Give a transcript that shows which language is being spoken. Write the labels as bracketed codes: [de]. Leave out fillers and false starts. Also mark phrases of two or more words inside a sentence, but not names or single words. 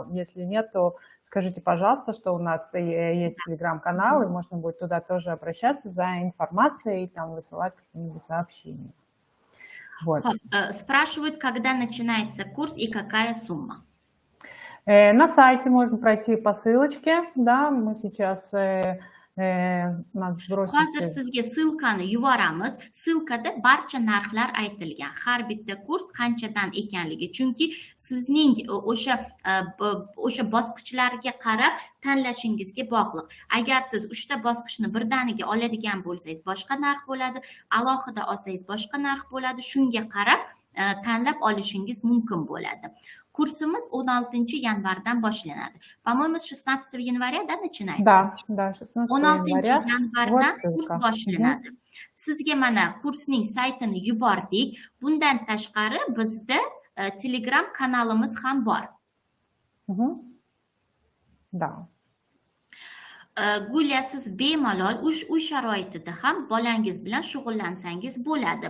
[ru] Если нет, то скажите, пожалуйста, что у нас есть телеграм-канал, и можно будет туда тоже обращаться за информацией и там высылать какие-нибудь сообщения. Вот. Спрашивают, когда начинается курс и какая сумма? На сайте можно пройти по ссылочке, да, мы сейчас надо сбросить. [uz] Hozir sizga ссылкani yuboramiz. Ссылкada barcha narxlar aytilgan. Har bitta kurs qanchadan ekanligi. Chunki sizning o'sha bosqichlarga qarab tanlashingizga bog'liq. Agar siz 3 ta bosqichni birdaniga oladigan bo'lsangiz, boshqa narx bo'ladi. Alohida olsangiz boshqa narx bo'ladi. Shunga qarab tanlab olishingiz mumkin bo'ladi. Kursimiz 16 yanvardan boshlanadi. [ru] По-моему, с 16 января, да, начинается? Да, 16 16 января. [uz] yanvardan [ru] Вот [uz] kurs [ru] ссылка. [uz] boshlanadi. Sizga mana kursning saytini yubordik. Bundan tashqari bizda Telegram kanalimiz ham bor. [ru] Да. [uz] Gulya, siz bemalol uy sharoitida ham bolangiz bilan shug'ullansangiz bo'ladi.